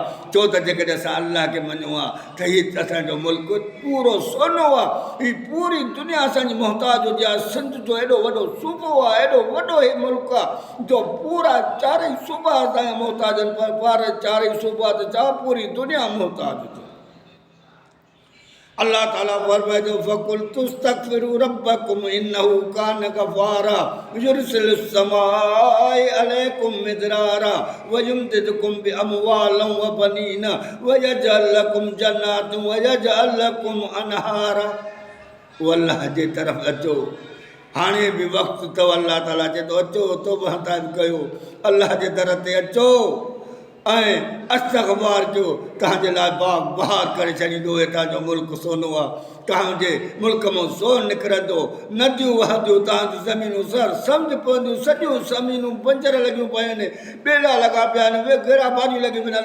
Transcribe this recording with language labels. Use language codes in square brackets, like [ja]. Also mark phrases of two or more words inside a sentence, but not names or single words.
[sd] छो त जेकॾहिं असां अल्लाह खे मञूं हा त हीउ असांजो मुल्क पूरो सोनो आहे। हीउ पूरी दुनिया असांजी मोहताज हुजे हा। सिंध जो एॾो वॾो सूबो आहे, एॾो वॾो हीउ मुल्क आहे जो पूरा चारई सूबा असांजा मोहताज आहिनि। पर पार चारई सूबा त छा पूरी दुनिया मोहताज हुजे। [ar] الله تعالى فرمائي ٿو فقلت استغفروا ربكم إنه كان غفارا يرسل السماء عليكم مدرارا ويمددكم بأموال وبنين ويجعل لكم جنات ويجعل لكم أنهارا. [sd] वो अल्लाह जे तरफ़ अचो। हाणे बि वक़्तु अथव। अल्लाह ताला चए थो अचो, तौबा कयो, अल्लाह जे दर ते अचो ऐं इस्तग़फ़ार कयो। तव्हांजे लाइ बाग बहार करे छॾींदो। हितां जो मुल्क सोनो आहे। तव्हांजे मुल्क मां ज़ोर निकिरंदो, नदियूं वहंदियूं, तव्हांजूं ज़मीनूं सर सम्झ पवंदियूं, सॼियूं ज़मीनूं बंजर लॻियूं पियूं आहिनि, ॿेड़ा लॻा पिया आहिनि, उहे घेरा भाॼियूं लॻियूं पियूं आहिनि।